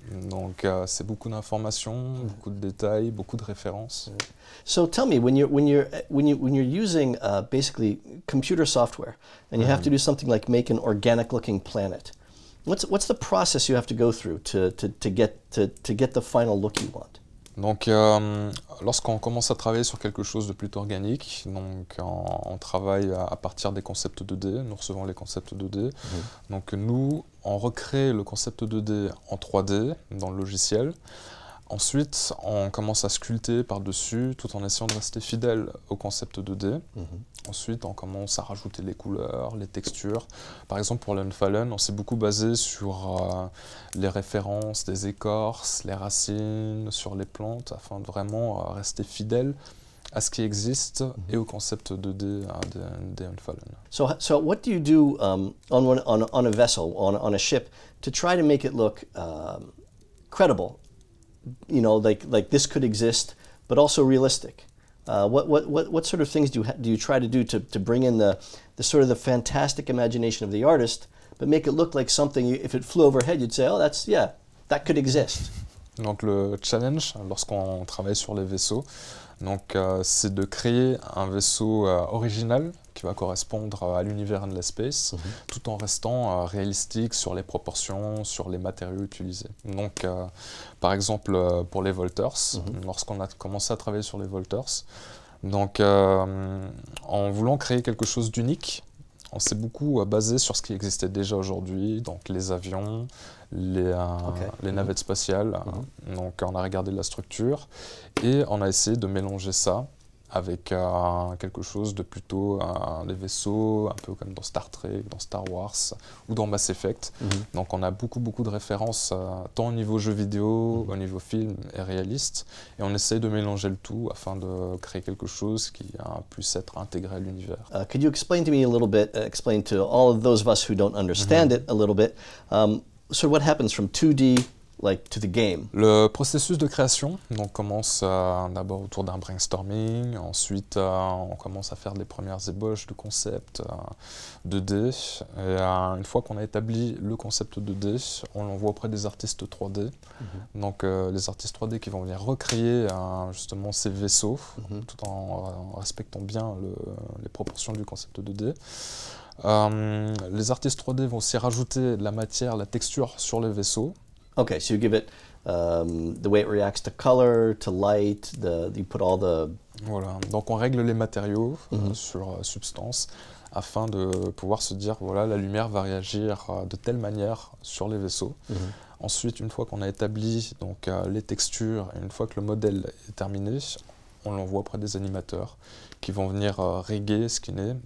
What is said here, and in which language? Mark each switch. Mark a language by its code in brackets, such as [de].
[fr] Donc c'est beaucoup d'informations, beaucoup de détails, beaucoup de références. [en] So tell me, when you're using basically computer software and you have to do something like make an organic-looking planet, what's the process you have to go through to get the final look you want? [fr] Donc, lorsqu'on commence à travailler sur quelque chose de plutôt organique, donc on travaille à partir des concepts 2D, nous recevons les concepts 2D. Donc nous, on recrée le concept 2D en 3D dans le logiciel. Ensuite, on commence à sculpter par-dessus tout en essayant de rester fidèle au concept 2D. Ensuite, on commence à rajouter les couleurs, les textures. Par exemple, pour l'Unfallen, on s'est beaucoup basé sur les références des écorces, les racines, sur les plantes, afin de vraiment rester fidèle à ce qui existe et au concept 2D des Unfallen. [en] So what do you do on a vessel, on a ship, to try to make it look credible? You know, like this could exist, but also realistic. What sort of things do you try to do to bring in the sort of the fantastic imagination of the artist, but make it look like something, if it flew overhead, you'd say, oh, that could exist. [fr] Donc le challenge, lorsqu'on travaille sur les vaisseaux, c'est de créer un vaisseau original qui va correspondre à l'univers Endless Space, tout en restant réalistique sur les proportions, sur les matériaux utilisés. Donc, par exemple, pour les Volters, lorsqu'on a commencé à travailler sur les Volters, donc, en voulant créer quelque chose d'unique, on s'est beaucoup basé sur ce qui existait déjà aujourd'hui, donc les avions, les navettes spatiales. Donc on a regardé la structure et on a essayé de mélanger ça avec quelque chose de plutôt des vaisseaux, un peu comme dans Star Trek, dans Star Wars ou dans Mass Effect. Donc on a beaucoup de références, tant au niveau jeu vidéo, au niveau film et réaliste. Et on essaye de mélanger le tout afin de créer quelque chose qui puisse être intégré à l'univers. [en] Could you explain to me a little bit, explain to all of those of us who don't understand it a little bit, so what happens from 2D like to the game? [fr] Le processus de création donc, commence d'abord autour d'un brainstorming, ensuite on commence à faire les premières ébauches de concept 2D, et une fois qu'on a établi le concept 2D, on l'envoie auprès des artistes 3D, donc les artistes 3D qui vont venir recréer justement ces vaisseaux, tout en respectant bien les proportions du concept 2D. Les artistes 3D vont aussi rajouter de la matière, la texture sur les vaisseaux. [en] Okay, so you give it the way it reacts to color, to light, you put all the... [fr] Voilà, donc on règle les matériaux sur substance afin de pouvoir se dire, voilà, la lumière va réagir de telle manière sur les vaisseaux. Ensuite, une fois qu'on a établi donc, les textures, et une fois que le modèle est terminé, on l'envoie auprès des animateurs qui vont venir riguer, skinner.